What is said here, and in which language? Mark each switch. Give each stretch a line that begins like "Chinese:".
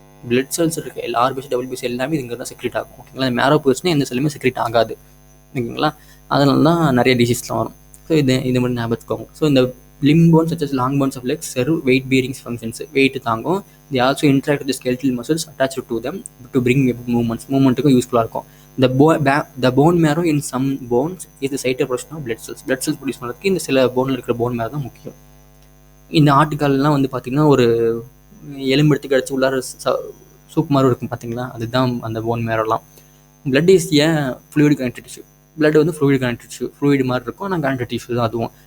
Tamil: Blood cells இருக்குது, எல்லா RBC WBC எல்லாமே இங்கே தான் செக்ரேட் ஆகும். ஓகேங்களா? மேரோ போச்சுன்னா எந்த செல்லுமே செக்ரேட் ஆகாது. ஓகேங்களா? அதனால தான் நிறைய டிசீஸ்லாம் வரும். ஸோ இது மட்டும் ஞாபகத்துக்கோங்க. ஸோ இந்த
English: Limb bones such as long bones of legs serve weight bearings functions.
Tamil: Wait தாங்கும்.
English: They also interact with skeletal muscles attached to them to bring மூவ்மெண்ட்டுக்கும் யூஸ்ஃபுல்லாக இருக்கும். The bone marrow in some bones is the site of production of blood cells.
Tamil: blood cells produce பண்ணுறதுக்கு இந்த சில போனில் இருக்கிற phone மேரோ தான் முக்கியம். இந்த ஆட்டுக்கால்லாம் வந்து பார்த்திங்கன்னா ஒரு எலும்பு எடுத்து கிடச்சி உள்ளார சூப் மாதிரி இருக்கும் பார்த்தீங்களா, அதுதான் அந்த phone மேரோலாம்.
English: Blood is a fluid connected tissue.
Tamil: Blood வந்து ஃப்ளூயிட் கனெக்டட் டிஷ்யூ, ஃப்ளூயிட் மாதிரி இருக்கும், ஆனால் கனெக்டட் டிஷ்யூ தான் அதுவும்.